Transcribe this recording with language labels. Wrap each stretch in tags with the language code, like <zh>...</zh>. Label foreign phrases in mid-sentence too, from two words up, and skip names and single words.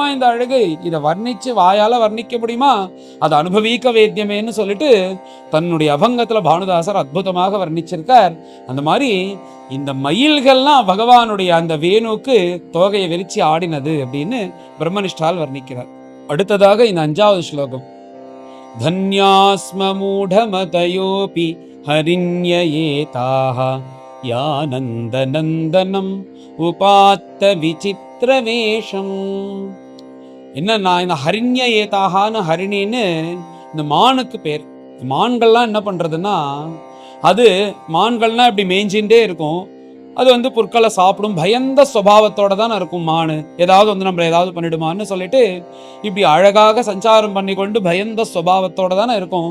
<ta>இந்த அழகு இதை வர்ணிச்சு வாயால வர்ணிக்க முடியுமா? அது அனுபவிக்க வேத்தியமேன்னு சொல்லிட்டு தன்னுடைய அபங்கத்துல பானுதாசர் அற்புதமாக வர்ணிச்சிருக்கார். அந்த மாதிரி இந்த மயில்கள்லாம் பகவானுடைய அந்த வேணுக்கு தோகையை விரிச்சு ஆடினது அப்படின்னு பிரம்மனிஷ்டால் வர்ணிக்கிறார். அடுத்ததாக இந்த 5வது ஸ்லோகம்.</ta> <sa>धन्यास्म मूढमतयोऽपि हरिण्ययेताः यानन्दनन्दनम् उपात्त विचित्रवेஷம்.</sa> <ta>என்னன்னா இந்த ஹரிண்யயேதாகான்னு ஹரிணின்னு இந்த மானுக்கு பேர். மான்கள்லாம் என்ன பண்றதுன்னா, அது மான்கள்னா இப்படி மேய்ஞ்சின்றே இருக்கும். அது வந்து புற்களை சாப்பிடும் பயந்த சுபாவத்தோட தான் இருக்கும். மானு ஏதாவது வந்து நம்மள ஏதாவது பண்ணிடுமான்னு சொல்லிட்டு இப்படி அழகாக சஞ்சாரம் பண்ணி கொண்டு பயந்த சுபாவத்தோட தானே இருக்கும்.</ta>